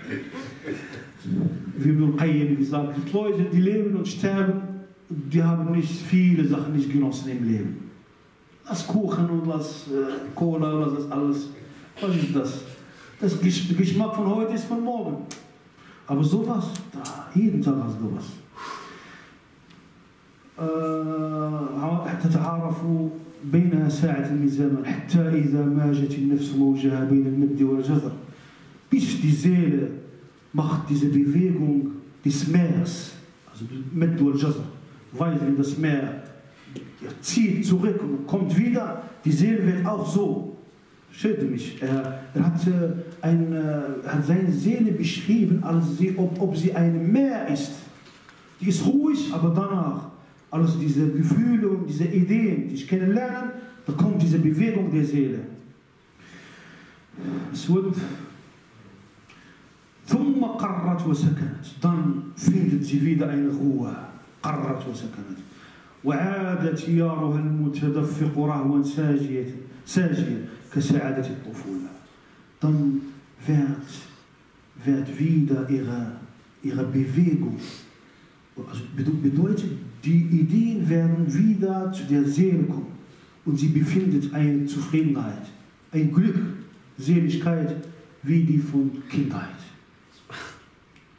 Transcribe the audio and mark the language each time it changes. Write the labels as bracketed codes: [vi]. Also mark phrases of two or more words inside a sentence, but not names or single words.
[de] Wie Ibn Qayyim gesagt, die Leute, die leben und sterben, die haben nicht viele Sachen nicht genossen im Leben. Lass Kuchen und lass Cola, lass das alles. Was ist das? Das Geschmack von heute ist von morgen. Aber sowas, jeden Tag hast du was. [ar] تتعارف بينها ساعة من زمن حتى إذا ماجت النفس موجها بين المد والجزر. [de] Bis die Seele macht diese Bewegung des Meeres, also [ar] مد والجزر, [de] weil wenn das Meer zieht zurück und kommt wieder, die Seele wird auch so. Versteht mich? Er hat seine Seele beschrieben, als ob sie ein Meer ist. Die ist ruhig, aber danach, alles diese Gefühle und diese Ideen, die ich kennenlernen, da kommt diese Bewegung der Seele. Es wird [ar] ثم قرت وسكنت. [de] Dann findet sie wieder eine Ruhe. [ar] قرت وسكنت. وعاد تيارها المتدفق رهوا ساجيا كسعادة الطفولة. [de] Dann wird wieder ihre Bewegung. Also bedeutet, die Ideen werden wieder zu der Seele kommen. Und sie befindet eine Zufriedenheit, ein Glück, Seligkeit wie die von Kindheit.